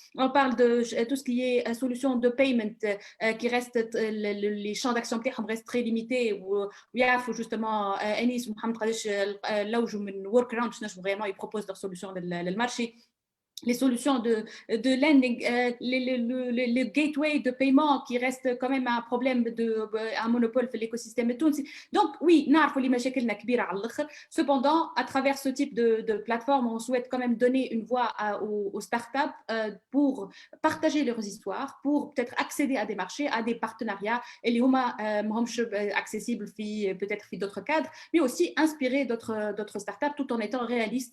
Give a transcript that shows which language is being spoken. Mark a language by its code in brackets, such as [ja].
[fr] On parle de tout ce qui est solution de paiement qui reste les champs d'action [ar] بتاعهم [fr] restent très limités ويعرفوا justement أنيس ومحمد [ar] قداش لوجوا من [fr] work around [ar] باش نجموا [fr] vraiment ils proposent leurs solutions للمارشي. Les solutions de lending, le gateway de paiement qui reste quand même un problème un monopole في l'écosystème tunisien. Donc oui, [ar] نعرفوا لي مشاكلنا كبيرة على الآخر. [fr] Cependant, à travers ce type de plateforme, on souhaite quand même donner une voix aux startups pour partager leurs histoires, pour peut-être accéder à des marchés, à des partenariats, et les huma [ar] ماهمش [fr] accessibles peut-être في d'autres cadres, mais aussi inspirer d'autres startups tout en étant réalistes.